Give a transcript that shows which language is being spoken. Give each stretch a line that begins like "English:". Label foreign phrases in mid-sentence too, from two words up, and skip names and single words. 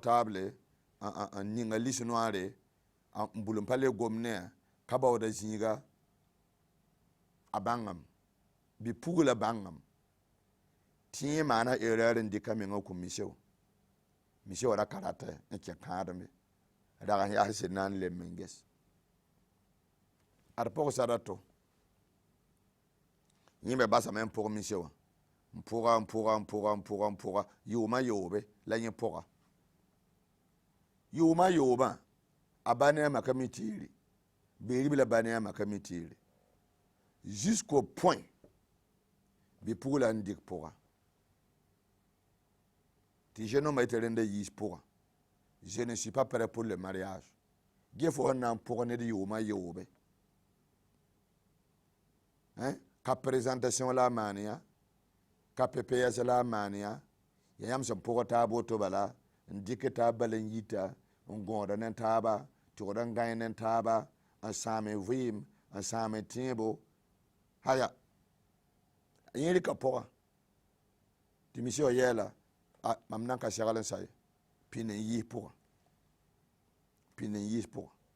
Mossi: taable n ninga lis-noire n bul n pa le gom ne ka baooda zĩiga a bãngam bi-pugla bãngam tɩ yẽ maana erreur n dɩka mengã kõ mise wã ra karata n kẽ kãademe rag n yaa sẽn na n lem n ges ad pʋgsda to yẽ me basame n pʋg mise wã n pʋga yʋʋma yoobe la yẽ pʋga yʋʋma yoobã a ba ne a maka mi tɩɩre bi-ribla ba ne a maka mi tɩɩre
French: jusqu'au point
Mossi: bi-pugla n dɩk pʋga tɩ
French: je nomme
Mossi: tɩ rẽnda yiis pʋga
French: je ne suis pas prêt pour le mariage
Mossi: ge fo sẽn na n pʋg ned yʋʋma yoobe ka présentation la a maan yã ka pps la a maan yã ya yãmb sẽn pʋg taab woto bala n dɩk taab bala n yita n gõoda ne taaba tɩgd n gãe ne taaba n sãame vɩɩm n sãame tẽebo haya yẽ rɩka pʋga tɩ mise wã yɛɛla mam nan ka segl n sa ye pĩnd n yiis pʋga pĩnd n yiis pʋga